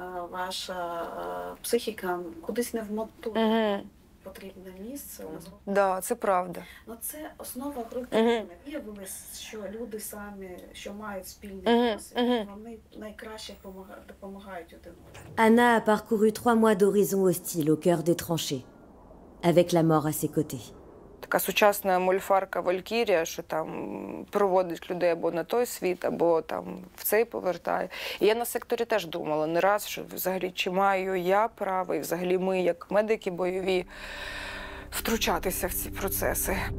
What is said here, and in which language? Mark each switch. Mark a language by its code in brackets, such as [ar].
[uk] Ваша психіка кудись не вмотує. Потрібне місце. Так, це правда. Ну, це основа групи. Виявилось, що люди самі, що мають спільний досвід, вони найкраще допомагають один одному. [fr] Anna a parcouru 3 mois d'horizon hostile au cœur des tranchées, avec la mort à ses côtés. [uk] Така сучасна мольфарка Валькірія, що там проводить людей або на той світ, або там в цей повертає. І я на секторі теж думала не раз, що взагалі чи маю я право, і взагалі ми, як медики бойові, втручатися в ці процеси.